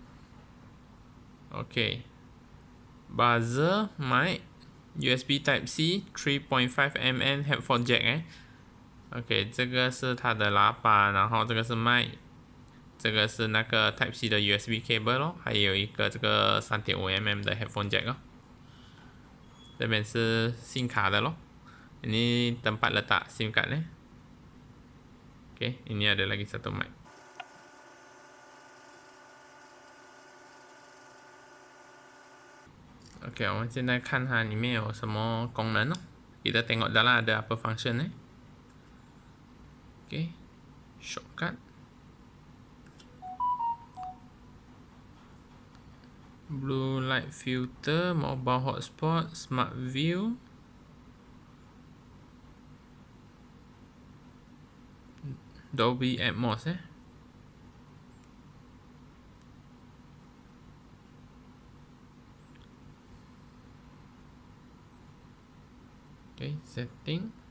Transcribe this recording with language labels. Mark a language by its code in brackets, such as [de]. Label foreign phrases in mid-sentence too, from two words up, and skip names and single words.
[en] OK. Buzzer, mic, USB type C, 3.5mm headphone jack OK, [zh] 这个是它的喇叭，然后这个是麦。这个是那个 Type C 的 USB cable 咯，还有一个这个 3.5mm 的 [en] headphone jack [zh] 这边是 SIMCARD 的咯。 [ms] Ini tempat letak SIM card OK, ini ada lagi satu mic. [zh] OK， 我们现在看它里面有什么功能 [ms] Kita tengok dalam ada apa function [zh] OK, shortcut. [en] Blue light filter, mobile hotspot, smart view, Dolby ATMOS Okay, setting,